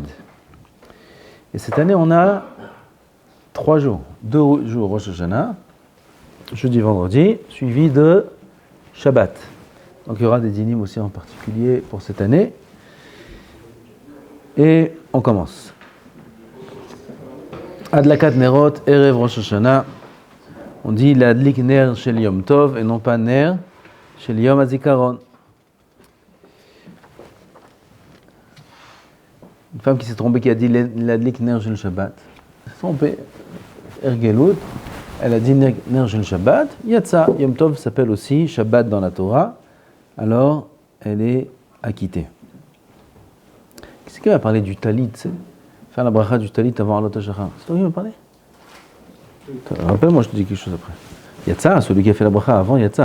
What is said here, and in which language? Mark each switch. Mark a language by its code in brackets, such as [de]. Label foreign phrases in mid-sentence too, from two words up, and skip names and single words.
[fr] Et cette année, on a 3 jours, 2 jours Rosh Hashanah, jeudi, vendredi, suivi de Shabbat. Donc il y aura des dinim aussi en particulier pour cette année. Et on commence. [he] הדלקת נרות ערב ראש השנה. [fr] On dit [he] להדליק נר של יום טוב [fr] et non pas [he] נר של יום הזכרון. [fr] Une femme qui s'est trompée, qui a dit [he] להדליק נר של שבת. [fr] Elle s'est trompée. Ergelut. Elle a dit [he] נר של שבת. [fr] Yatsa. Yom Tov s'appelle aussi Shabbat dans la Torah. Alors, elle est acquittée. Qui va parler du talit, faire la bracha du talit avant [he] עלות השחר? [fr] C'est toi qui vas parler? Rappelle-moi, je te dis quelque chose après. Yatsa, celui qui a fait la bracha avant Yatsa.